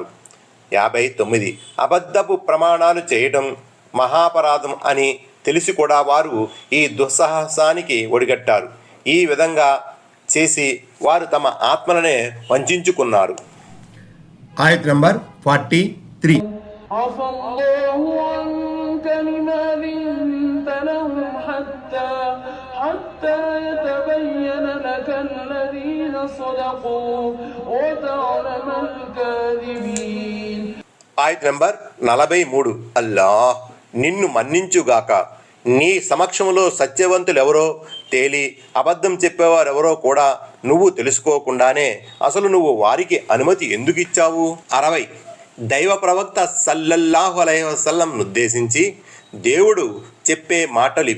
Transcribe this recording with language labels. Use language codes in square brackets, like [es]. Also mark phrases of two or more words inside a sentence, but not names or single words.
[te] 59. అబద్ధపు ప్రమాణాలు చేయడం మహాపరాధం అని తెలిసి కూడా వారు ఈ దుస్సాహసానికి ఒడిగట్టారు. ఈ విధంగా చేసి వారు తమ ఆత్మలనే వంచుకున్నారు. ఆయత నంబర్ 43. [ar] عفى الله عنك لما أذنت لهم حتى يتبين لك الذين صدقوا وتعلم الكاذبين. [te] ఆయత నంబర్ 43. అల్లాహ్ నిన్ను మన్నించుగాక. నీ సమక్షంలో సత్యవంతులెవరో తేలి అబద్ధం చెప్పేవారెవరో కూడా నువ్వు తెలుసుకోకుండానే అసలు నువ్వు వారికి అనుమతి ఎందుకు ఇచ్చావు? 60. దైవ ప్రవక్త [ar] صلى الله عليه وسلم [te] ఉద్దేశించి దేవుడు చెప్పే మాటలివి.